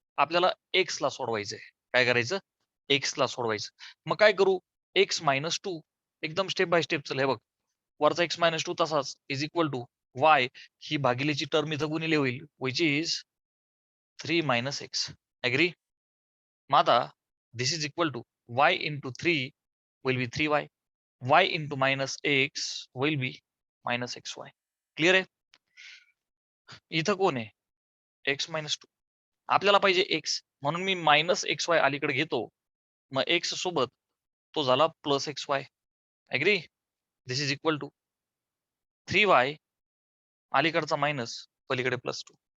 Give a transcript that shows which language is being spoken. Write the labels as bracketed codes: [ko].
[mr] आपल्याला एक्स ला सोडवायचंय. काय करायचं? एक्स ला सोडवायचं. मग काय करू? X minus 2. एकदम [en] Step by step. [mr] चल हे बघ, वरचा एक्स मायनस 2 तसाच [en] is equal to y, [mr] he भागिलेची term इथं गुणिले होईल, [en] Which is 3 minus x. Agree? मग आता this is equal to y into 3 will be 3y. Y into minus x will be minus x y. [mr] Clear आहे? इथं कोण आहे? X minus 2. आपल्याला पाहिजे एक्स, म्हणून मी मायनस एक्स वाय अलीकडे घेतो. मग एक्स सोबत तो झाला plus x Y. Agri? [en] this is equal to 3y [mr] अलीकडचा मायनस, पलीकडे प्लस 2.